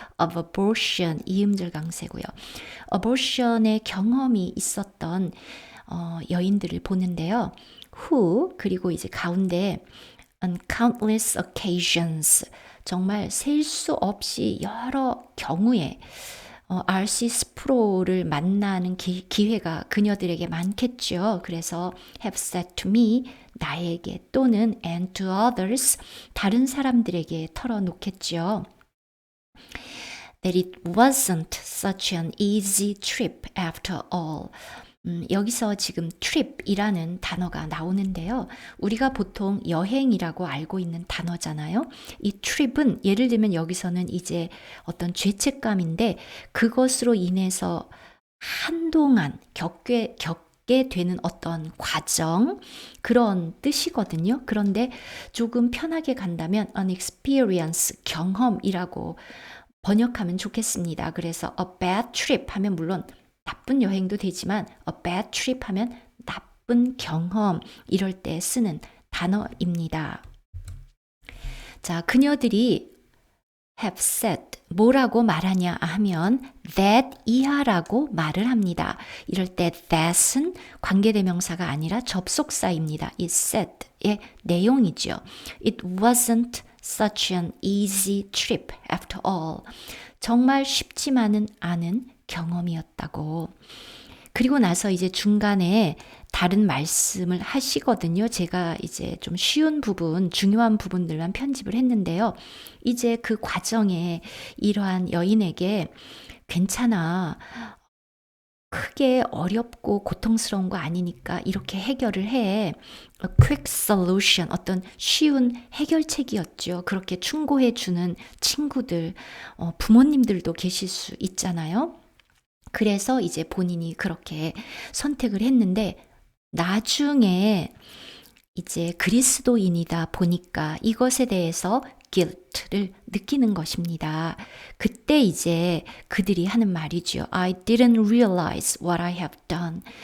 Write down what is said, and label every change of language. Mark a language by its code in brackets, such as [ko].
[en] Of abortion [ko] 이음절 강세고요. abortion의 경험이 있었던 여인들을 보는데요. who 그리고 이제 가운데 [en] on countless occasions [ko] 정말 셀 수 없이 여러 경우에 R.C. 스프로를 만나는 기회가 그녀들에게 많겠죠. 그래서 [en] have said to me, [ko] 나에게 또는 [en] and to others, [ko] 다른 사람들에게 털어놓겠죠. [en] That it wasn't such an easy trip after all. [ko] 여기서 지금 trip이라는 단어가 나오는데요. 우리가 보통 여행이라고 알고 있는 단어잖아요. 이 trip은 예를 들면 여기서는 이제 어떤 죄책감인데 그것으로 인해서 한동안 겪게 되는 어떤 과정, 그런 뜻이거든요. 그런데 조금 편하게 간다면 [en] an experience, [ko] 경험이라고 번역하면 좋겠습니다. 그래서 [en] a bad trip [ko] 하면 물론 나쁜 여행도 되지만 a bad trip 하면 나쁜 경험, 이럴 때 쓰는 단어입니다. 자, 그녀들이 [en] have said, [ko] 뭐라고 말하냐 하면 that 이하라고 말을 합니다. 이럴 때 that은 관계대명사가 아니라 접속사입니다. 이 said의 내용이죠. [en] It wasn't such an easy trip after all. [ko] 정말 쉽지만은 않은 경험이었다고. 그리고 나서 이제 중간에 다른 말씀을 하시거든요. 제가 이제 좀 쉬운 부분, 중요한 부분들만 편집을 했는데요. 이제 그 과정에 이러한 여인에게 괜찮아. 크게 어렵고 고통스러운 거 아니니까 이렇게 해결을 해. [en] A quick solution, [ko] 어떤 쉬운 해결책이었죠. 그렇게 충고해 주는 친구들, 부모님들도 계실 수 있잖아요. 그래서 이제 본인이 그렇게 선택을 했는데 나중에 이제 그리스도인이다 보니까 이것에 대해서 guilt를 느끼는 것입니다. 그때 이제 그들이 하는 말이죠. [en] I didn't realize what I have done.